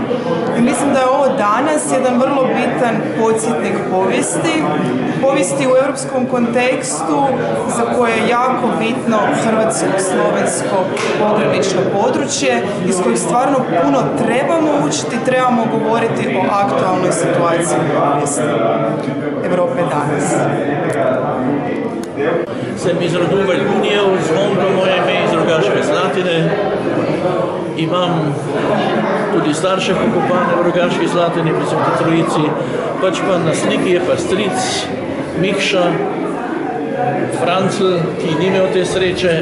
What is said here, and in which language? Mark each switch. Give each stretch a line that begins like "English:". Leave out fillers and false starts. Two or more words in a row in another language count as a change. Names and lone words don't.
Croatian: I mislim da je ovo danas jedan vrlo bitan podsjetnik povijesti u europskom kontekstu za koje je jako bitno hrvatsko-slovensko pogranično područje iz kojeg stvarno puno trebamo učiti, trebamo govoriti o aktualnoj situaciji u povijesti Evrope danas.
Slovenian: Sem iz rodu Valjunijev, Zvonko moje ime iz Rogaške Slatine. Imam tudi starše pokopane v Rogaški Slatini pri Sveti Trojici, pač pa na sliki je pa stric Mikša Francl, ki ni imel te sreče.